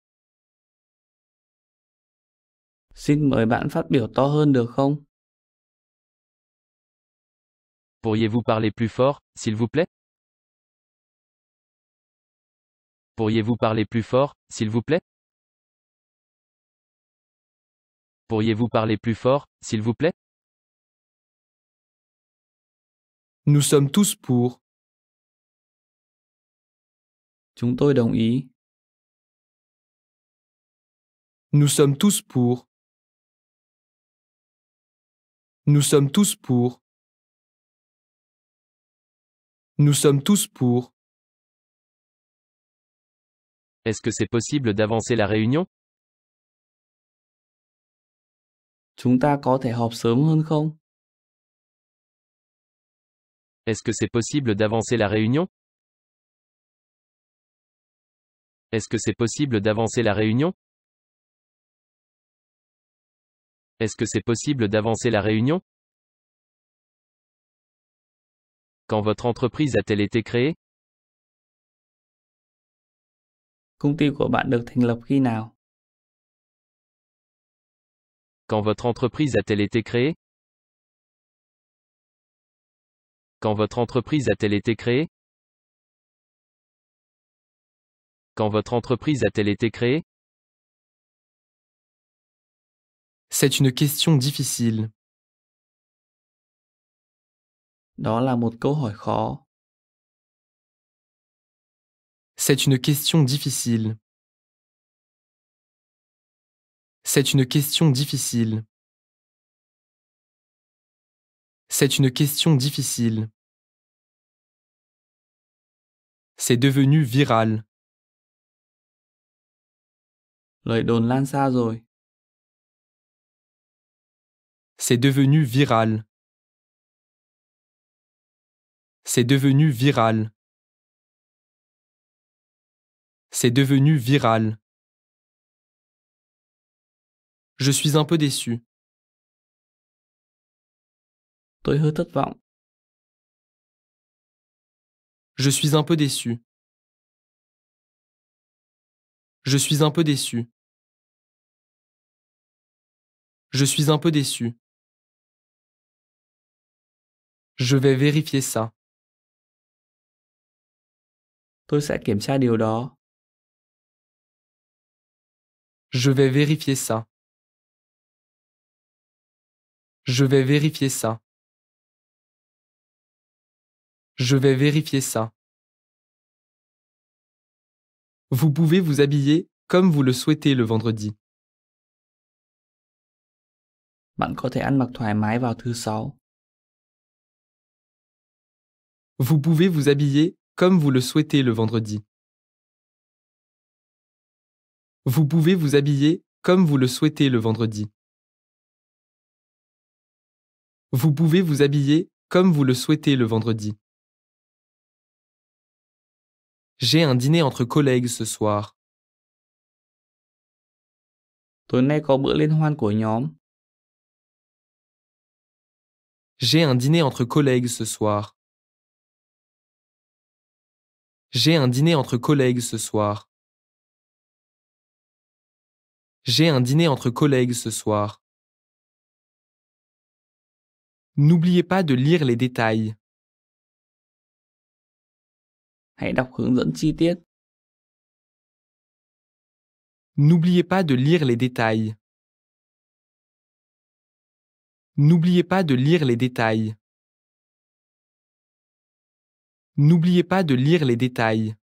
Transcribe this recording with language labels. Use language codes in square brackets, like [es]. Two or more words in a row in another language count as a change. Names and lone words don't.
[vi] Xin mời bạn phát biểu to hơn được không? [fr] Pourriez-vous parler plus fort, s'il vous plaît? Pourriez-vous parler plus fort, s'il vous plaît? Pourriez-vous parler plus fort, s'il vous plaît? Nous sommes tous pour. [vi] Chúng tôi đồng ý. [fr] Nous sommes tous pour. Nous sommes tous pour. Nous sommes tous pour. Est-ce que c'est possible d'avancer la réunion? [vi] Chúng ta có thể họp sớm hơn không? [fr] Est-ce que c'est possible d'avancer la réunion? Est-ce que c'est possible d'avancer la réunion? Est-ce que c'est possible d'avancer la réunion? Quand votre entreprise a-t-elle été créée? [vi] Công ty của bạn được thành lập khi nào? [fr] Quand votre entreprise a-t-elle été créée? Quand votre entreprise a-t-elle été créée? Quand votre entreprise a-t-elle été créée? C'est une question difficile. [vi] Đó là một câu hỏi khó. [fr] C'est une question difficile. C'est une question difficile. C'est une question difficile. C'est devenu viral. [vi] Lời đồn lan xa rồi. [fr] C'est devenu viral. C'est devenu viral. C'est devenu viral. Je suis un peu déçu. [vi] Tôi hơi thất vọng. [fr] Je suis un peu déçu. Je suis un peu déçu. Je suis un peu déçu. Je vais vérifier ça. [vi] Tôi sẽ kiểm tra điều đó. [fr] Je vais vérifier ça. Je vais vérifier ça. Je vais vérifier ça. Vous pouvez vous habiller comme vous le souhaitez le vendredi. [vi] Bạn có thể ăn mặc thoải mái vào thứ Sáu. [fr] Vous pouvez vous habiller comme vous le souhaitez le vendredi. Vous pouvez vous habiller comme vous le souhaitez le vendredi. Vous pouvez vous habiller comme vous le souhaitez le vendredi. J'ai un dîner entre collègues ce soir. [vi] Tối nay có bữa liên hoan của nhóm. [fr] J'ai un dîner entre collègues ce soir. J'ai un dîner entre collègues ce soir. J'ai un dîner entre collègues ce soir. N'oubliez pas de lire les détails. [vi] Hãy đọc hướng dẫn chi tiết. [fr] N'oubliez pas de lire les détails. N'oubliez pas de lire les détails. N'oubliez pas de lire les détails.